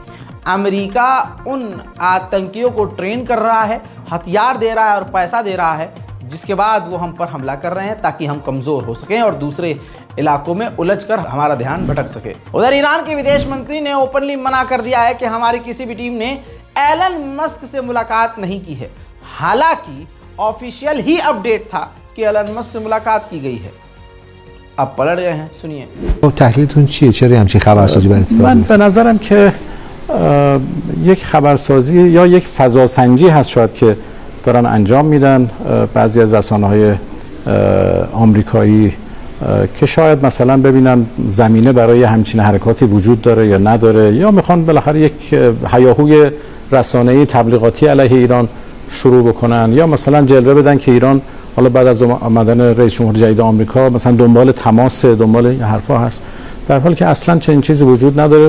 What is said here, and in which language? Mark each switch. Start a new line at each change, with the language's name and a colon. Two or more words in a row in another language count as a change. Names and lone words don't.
Hindi: अमेरिका उन आतंकियों को ट्रेन कर रहा है, हथियार दे रहा है और पैसा दे रहा है, जिसके बाद वो हम पर हमला कर रहे हैं ताकि हम कमज़ोर हो सकें और दूसरे इलाकों में उलझकर हमारा ध्यान भटक सके। उधर ईरान के विदेश मंत्री ने ओपनली मना कर दिया है कि हमारी किसी भी टीम ने एलन मस्क से मुलाकात नहीं की है। हालांकि ऑफिशियल ही अपडेट था कि एलन मस्क से मुलाकात की गई है। अब पलट गए हैं, सुनिए।
Persian: تحلیلتون چیه؟ چرا همچین خبرسازی برای اتفاق من به نظرم که یک خبرسازی یا یک فضاسنجی هست شاید که دارن انجام میدن بعضی از رسانه‌های آمریکایی که شاید مثلا ببینن زمینه برای همچین حرکاتی وجود داره یا نداره، یا میخوان بالاخره یک هیاهوی رسانه‌ای تبلیغاتی علیه ایران شروع بکنن، یا مثلا جلوه بدن که ایران حالا بعد از آمدن رئیس جمهور جدید آمریکا مثلا دنبال تماس، دنبال این حرفا هست، در حالی که اصلا چنین چیزی وجود نداره.